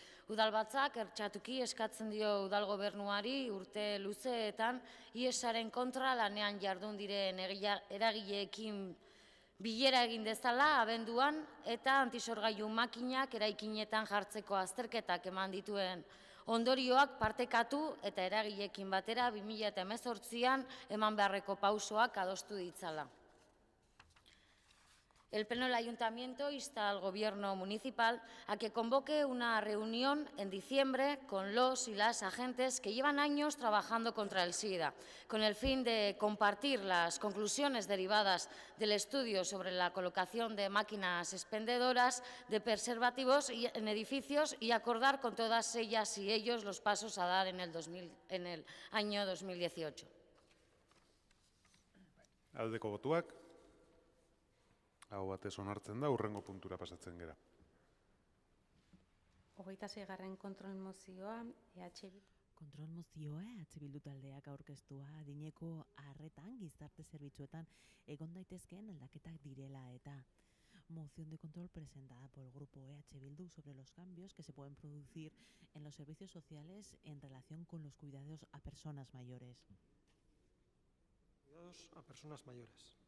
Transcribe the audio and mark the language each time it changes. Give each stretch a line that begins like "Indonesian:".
Basque: Udalbatzak ertxatuki eskatzen dio udal gobernuari urte luzeetan IESaren kontra lanean jardun diren eragileekin bilera egin dezala abenduan eta antisorgailu makinak eraikinetan jartzeko azterketak eman dituen ondorioak partekatu eta eragileekin batera 2018an eman beharreko pausoak adostu ditzala.
Spanish: El Pleno del Ayuntamiento insta al Gobierno municipal a que convoque una reunión en diciembre con los y las agentes que llevan años trabajando contra el SIDA, con el fin de compartir las conclusiones derivadas del estudio sobre la colocación de máquinas expendedoras de preservativos en edificios y acordar con todas ellas y ellos los pasos a dar en el año 2018.
Basque: Aldeko botuak. Hau batez onartzen da, hurrengo puntura pasatzen gera. 26. kontrol mozioa, EH Bildu. Kontrol mozioa EH Bildu taldeak aurkeztua adineko arretan gizarte zerbitzuetan egon daitezkeen aldaketak direla eta.
Spanish: Moción de control presentada por el grupo EH Bildu sobre los cambios que se pueden producir en los servicios sociales en relación con los cuidados a personas mayores. Cuidados a personas mayores.